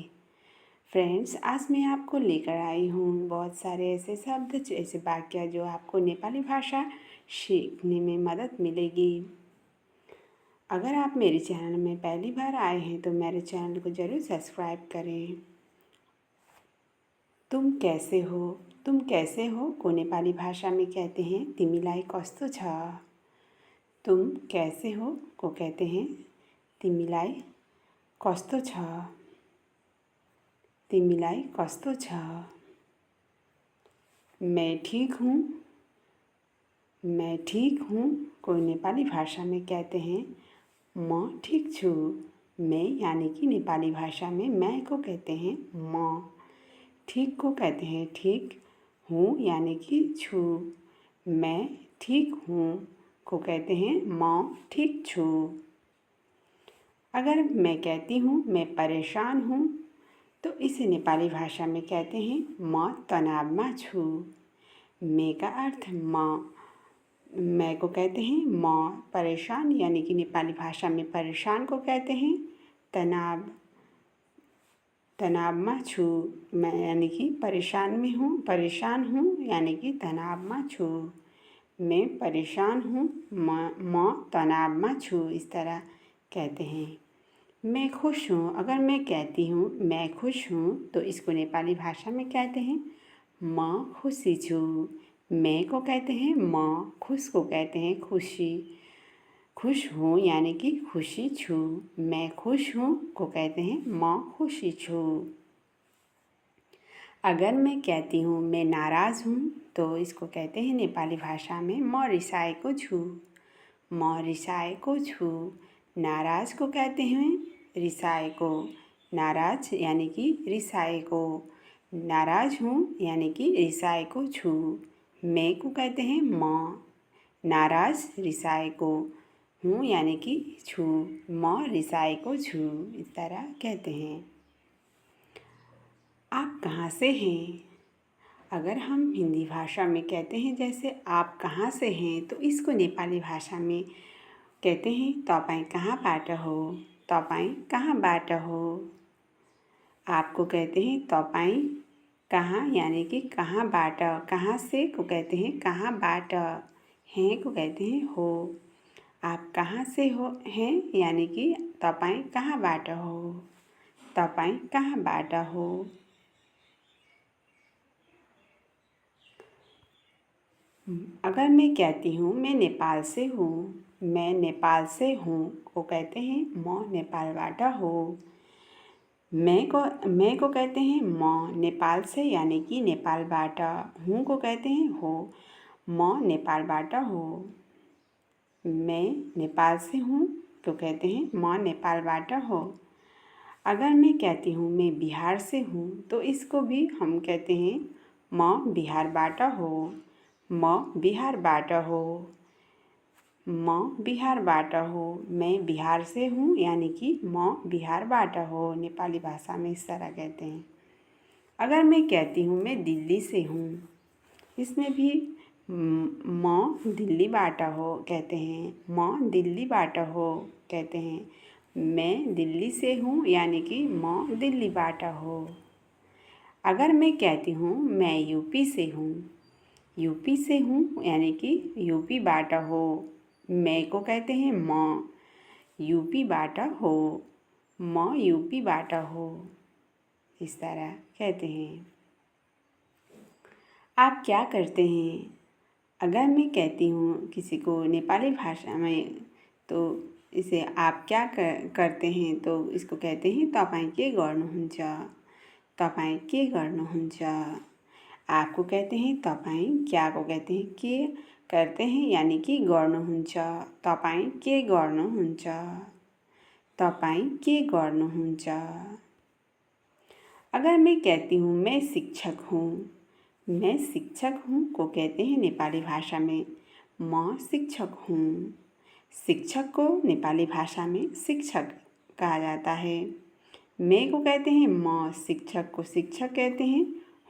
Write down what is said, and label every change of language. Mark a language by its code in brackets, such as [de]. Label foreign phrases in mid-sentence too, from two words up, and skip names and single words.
[hi] फ्रेंड्स, आज मैं आपको लेकर आई हूँ बहुत सारे ऐसे शब्द, ऐसे वाक्य जो आपको नेपाली भाषा सीखने में मदद मिलेगी। अगर आप मेरे चैनल में पहली बार आए हैं तो मेरे चैनल को ज़रूर सब्सक्राइब करें। तुम कैसे हो? तुम कैसे हो को नेपाली भाषा में कहते हैं [ne] तिमीलाई कस्तो छ। [hi] तुम कैसे हो को कहते हैं [ne] तिमीलाई कस्तो छ। तिमीलाई कस्तो छ। [hi] मैं ठीक हूँ। मैं ठीक हूँ को नेपाली भाषा में कहते हैं [ne] म ठीक छु। [hi] मैं यानी कि नेपाली भाषा में मैं को कहते हैं म। ठीक को कहते हैं ठीक हूँ यानी कि छु। मैं ठीक हूँ को कहते हैं [ne] म ठीक छु। [hi] अगर मैं कहती हूँ मैं परेशान हूँ तो इसे नेपाली भाषा में कहते हैं [ne] म तनावमा छु। [hi] मैं का अर्थ म। मैं को कहते हैं म। परेशान यानी कि नेपाली भाषा में परेशान को कहते हैं तनाव। [ne] तनावमा छु [hi] मैं यानी कि परेशान में हूँ, परेशान हूँ यानी कि [ne] तनावमा छु। [hi] मैं परेशान हूँ, [ne] म तनावमा छु, [hi] इस तरह कहते हैं। मैं खुश हूँ। अगर मैं कहती हूँ मैं खुश हूँ तो इसको नेपाली भाषा में कहते हैं [ne] म खुशी छु। [hi] मैं को कहते हैं म, खुश को कहते हैं खुशी। खुश हूँ यानी कि [ne] खुशी छु। [hi] मैं खुश हूँ को कहते हैं [ne] म खुशी छु। [hi] अगर मैं कहती हूँ मैं नाराज़ हूँ तो इसको कहते हैं नेपाली भाषा में [ne] म रिसाएको छु। म रिसाएको छु। [hi] नाराज़ को कहते हैं रिसाएको। नाराज़ यानी कि रिसाएको। नाराज़ हूँ यानी कि [ne] रिसाएको छु। [hi] मैं को कहते हैं म। नाराज़ रिसाएको हूँ यानी कि छु। [ne] म रिसाएको छु, [hi] इस तरह कहते हैं। आप कहाँ से हैं? अगर हम हिंदी भाषा में कहते हैं जैसे आप कहाँ से हैं तो इसको नेपाली भाषा में कहते हैं [ne] तपाईँ कहाँबाट हो। तपाईँ कहाँबाट हो। [hi] आपको कहते हैं तपाईँ कहाँ यानी कि कहाँबाट। कहाँ से को कहते हैं कहाँबाट। हैं को कहते हैं हो। आप कहाँ से हो हैं यानी कि [ne] तपाईँ कहाँबाट हो। तपाईँ कहाँबाट हो। [hi] अगर मैं कहती हूँ मैं नेपाल से हूँ, मैं नेपाल से हूँ को कहते हैं [ne] म नेपालबाट हो। [hi] मैं को कहते हैं म नेपाल से यानी कि नेपालबाट। हूँ को कहते हैं हो। [ne] म नेपालबाट हो। [hi] मैं नेपाल से हूँ तो कहते हैं [ne] म नेपालबाट हो। [hi] अगर मैं कहती हूँ मैं बिहार से हूँ तो इसको भी हम कहते हैं [ne] म बिहारबाट हो। म बिहारबाट हो। म बिहारबाट हो। [hi] मैं बिहार से हूँ यानी कि [ne] म बिहारबाट हो। [hi] नेपाली भाषा में इस तरह कहते हैं। अगर मैं कहती हूँ मैं दिल्ली से हूँ, इसमें भी [ne] म दिल्लीबाट हो [hi] कहते हैं। [ne] म दिल्लीबाट हो [hi] कहते हैं। मैं दिल्ली से हूँ यानी कि [ne] म दिल्लीबाट हो। [hi] अगर मैं कहती हूँ मैं यूपी से हूँ, यूपी से हूँ यानी कि [ne] यूपीबाट हो। [hi] मैं को कहते हैं म। [ne] यूपीबाट हो। म यूपीबाट हो, [hi] इस तरह कहते हैं। आप क्या करते हैं? अगर मैं कहती हूँ किसी को नेपाली भाषा में तो इसे आप क्या करते हैं तो इसको कहते हैं [ne] तपाईँ के गर्नुहुन्छ। तपाईँ के गर्नुहुन्छ। [hi] आपको कहते हैं तपाईँ, क्या को कहते हैं के करते हैं यानी कि गर्नुहुन्छ। [ne] तपाईँ के गर्नुहुन्छ। तपाईँ के गर्नुहुन्छ। [hi] अगर मैं कहती हूँ मैं शिक्षक हूँ, मैं शिक्षक हूँ को कहते हैं नेपाली भाषा में म शिक्षक हूँ। शिक्षक को नेपाली भाषा में शिक्षक कहा जाता है। मैं को कहते हैं म, शिक्षक को शिक्षक कहते हैं।